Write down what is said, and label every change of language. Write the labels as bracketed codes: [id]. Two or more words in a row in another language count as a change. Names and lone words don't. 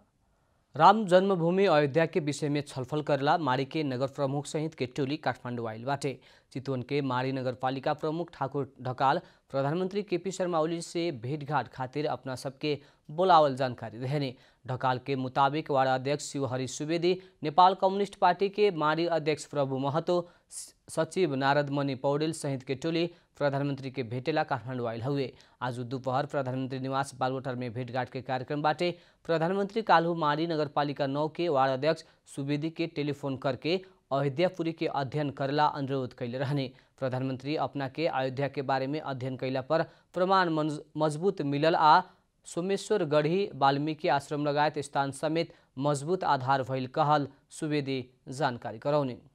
[bho] राम जन्मभूमि अयोध्या के विषय में छलफल करला माड़ी के नगर प्रमुख सहित के टोली काठमांडू आइल बाटे। चितवन के माड़ी नगरपालिका प्रमुख ठाकुर ढकाल प्रधानमंत्री केपी शर्मा ओली से भेंटघाट खातिर अपना सबके बोलावल जानकारी देने। ढकाल के मुताबिक वार्ड अध्यक्ष शिवहरि सुवेदी, नेपाल कम्युनिस्ट पार्टी के माड़ी अध्यक्ष प्रभु महतो, सचिव नारद मणि पौडेल सहित के टोली प्रधानमंत्री के भेटेला काठमांडू आइल हुए। आज दोपहर प्रधानमंत्री निवास बालुवाटार में भेंटघाट के कार्यक्रम बाटे प्रधानमंत्री काल्हू माड़ी नगरपालिका 9 के वार्ड अध्यक्ष सुवेदी के टेलीफोन करके अयोध्यापुरी के अध्ययन करला अनुरोध कैले रहने। प्रधानमंत्री अपना के अयोध्या के बारे में अध्ययन कैला पर प्रमाण मजबूत मिलल आ सोमेश्वर गढ़ी वाल्मीकि आश्रम लगायत स्थान समेत मजबूत आधार भइल कहल सुवेदी जानकारी करौने।